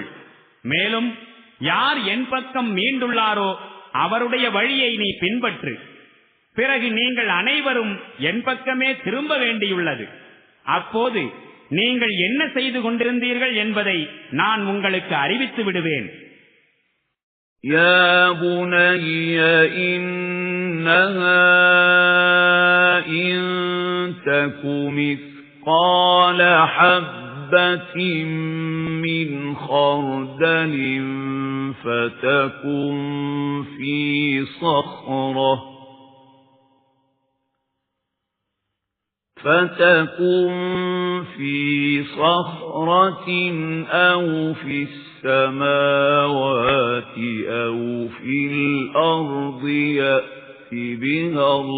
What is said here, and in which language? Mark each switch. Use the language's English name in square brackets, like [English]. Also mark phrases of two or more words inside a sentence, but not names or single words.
[Tamil] மேலும் யார் என் பக்கம் மீண்டுள்ளாரோ அவருடைய வழியை நீ பின்பற்று. பிறகு நீங்கள் அனைவரும் என் பக்கமே திரும்ப வேண்டியுள்ளது. அப்போது நீங்கள் என்ன செய்து கொண்டிருந்தீர்கள் என்பதை நான் உங்களுக்கு அறிவித்து விடுவேன். [Arabic] يا بني إنها إن تك مثقال حبة من خردل فتكن في صخرة أو في السماوات أو في الأرض يأت بها